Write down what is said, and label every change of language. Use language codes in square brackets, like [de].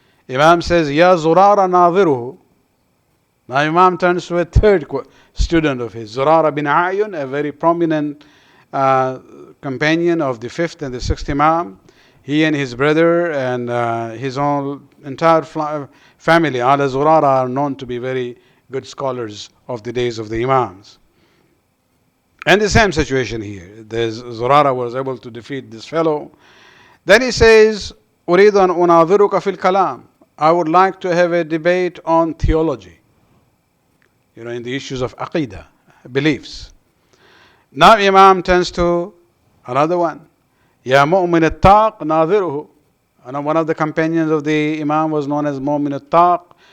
[en] Imam says, Ya Zurara Nadhiruhu. Now Imam turns to a third student of his, Zurara bin Ayun, a very prominent companion of the 5th and the 6th Imam. He and his brother and his own entire family, Ala Zurara, are known to be very good scholars of the days of the Imams. And the same situation here. Zurara was able to defeat this fellow. [ar] Then he says, أريد أن أناظرك في الكلام. [en] I would like to have a debate on theology. In the issues of aqidah, beliefs. Now Imam turns to another one. Ya Mu'min al-Taq Nadhiruhu. One of the companions of the Imam was known as Mu'min al-Taq.